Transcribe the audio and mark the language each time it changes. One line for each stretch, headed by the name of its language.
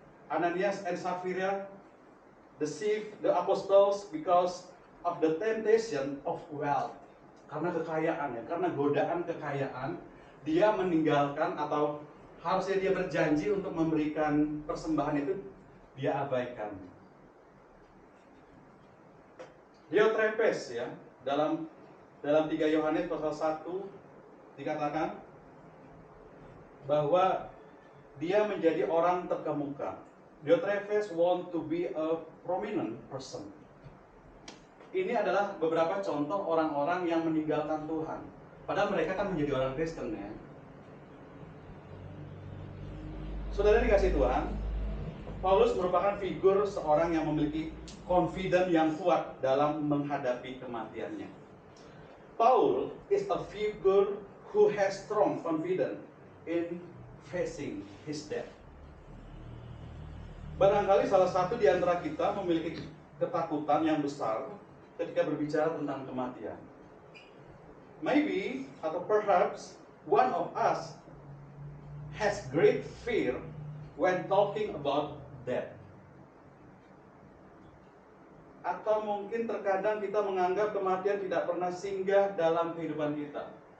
English: Ananias and Safira deceive the apostles because of the temptation of wealth.
Indonesian: Karena kekayaan ya, karena godaan kekayaan, dia meninggalkan atau harusnya dia berjanji untuk memberikan persembahan itu, dia abaikan. Diotrephes ya, dalam 3 Yohanes pasal 1 dikatakan bahwa dia menjadi orang terkemuka.
English: Diotrephes want to be a prominent person.
Indonesian: Ini adalah beberapa contoh orang-orang yang meninggalkan Tuhan. Padahal mereka kan menjadi orang Kristen ya. Saudara dikasih Tuhan, Paulus merupakan figur seorang yang memiliki confidence yang kuat dalam menghadapi kematiannya.
English: Paul is a figure who has strong confidence in facing his death.
Indonesian: Barangkali salah satu di antara kita memiliki ketakutan yang besar ketika berbicara tentang kematian.
English: Maybe
Indonesian: atau
English: perhaps one of us has great fear when talking about death.
Indonesian: Atau mungkin terkadang kita menganggap kematian tidak pernah singgah dalam kehidupan kita.